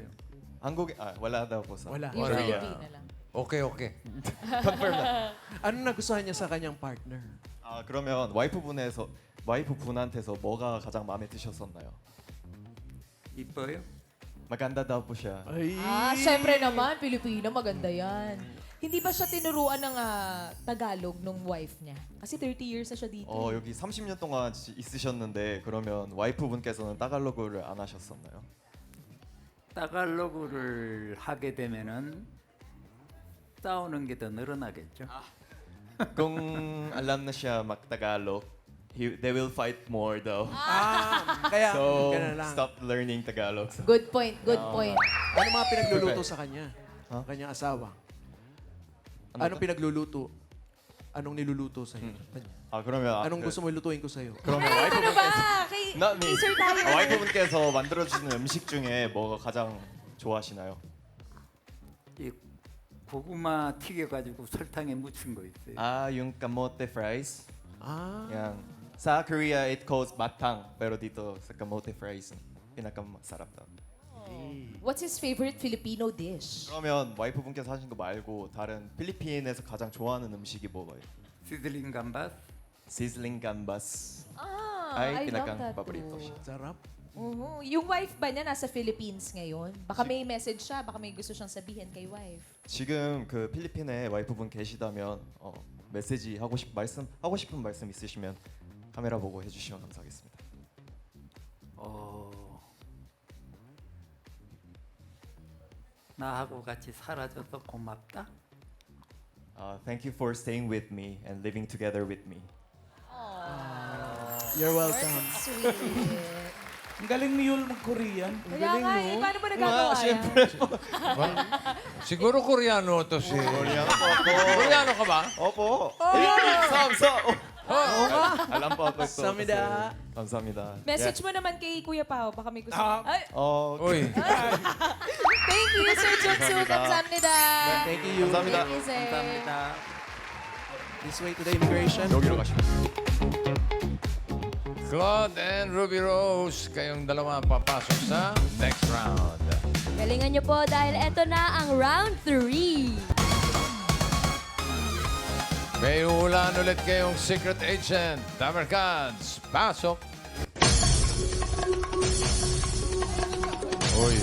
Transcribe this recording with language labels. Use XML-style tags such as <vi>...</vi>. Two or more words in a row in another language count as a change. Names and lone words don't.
<tl>한국에 wala daw po sa. Wala. Yung Wala. Filipina lang. Okay. Confirm na. Ano nagustuhan niya sa kanyang partner?</tl> <ko>그러면 와이프분한테서 뭐가 가장 마음에 드셨었나요? 이뻐요?</ko> <tl>maganda daw po siya. Syempre naman, Pilipino, maganda yan. Hindi ba siya tinuruan ng Tagalog nung wife niya? Kasi 30 years na siya dito. 여기 30년 동안 있으셨는데 그러면 와이프분께서는 따갈로그를 안 하셨었나요? 따갈로그를 하게 되면은 싸우는 게 더 늘어나겠죠. Kung alam na siya mag-Tagalog,</tl> <en>they will fight more daw.</en> <tl>Kaya, So, ganun lang.</tl> <en>stop learning Tagalog. Good point, good point.</en> <tl>Ano mga pinagluluto sa kanya? Kanyang asawa? Anong pinagluluto? Anong niluluto sa'yo? 그러면 Anong gusto mo ilutuin ko sa'yo? 그러면 Ano ba? Kay Sir tayo.</tl> <ko>와이프분께서 만들어주시는 음식 중에 뭐가 가장 좋아하시나요? 이 고구마 튀겨가지고 설탕에 묻힌 거 있어요.</ko> <tl>yung kamote fries. Yang Sa Korea,</tl> <en>it calls</en> <tl>batang. Pero dito, sa kamote fries, pinakamasarap daw.</tl> <en>What's his favorite Filipino dish?</en> <ko>그러면 와이프분께서 하신 거 말고 다른 필리핀에서 가장 좋아하는 음식이 뭐예요?</ko> <en>Sizzling gambas. Sizzling gambas. I</en> <tl>ay</tl> <en>love</en> <tl>pinakang</tl> <en>that</en> <tl>paborito</tl> <en>too.</en> <tl>siya. Sarap. Yung wife ba niya nasa Philippines ngayon? Baka may message siya, baka may gusto siyang sabihin kay wife.</tl> <ko>지금 그 필리핀에 와이프분 계시다면 메시지 하고 싶은 말씀 있으시면 카메라 보고 해주시면 감사하겠습니다. 나하고 같이 살아줘서 고맙다.</ko> <en>Thank you for staying with me and living together with me. You're welcome. Sweet.</en> <tl>Ang galing ni Yul mag-Korean. Kaya nga, paano ba nagagawa yan? Siguro Koreano to si... Koreano po ako. Koreano ka ba? Opo. Alam po ako ito.</tl> <ko>감사합니다. kasi- 감사합니다.</ko> <tl>Message mo naman kay Kuya Pao, baka may gusto. Ay, Uy.</tl> <en>thank you, Sir Junsu. 감사합니다. Thank you.</en> <ko>감사합니다.</ko> <en>Thank you, sir.</en> <ko>감사합니다.</ko> <en>This way to the immigration.</en> <ko>여기로 가시면.</ko> <tl>Claude and Ruby Rose, kayong dalawa papasok sa</tl> <en>next round.</en> <tl>Galingan nyo po dahil eto na ang round 3. May ulan ulit kayong</tl> <en>secret agent.</en> <tl>Damercans, pasok. Uy.</tl>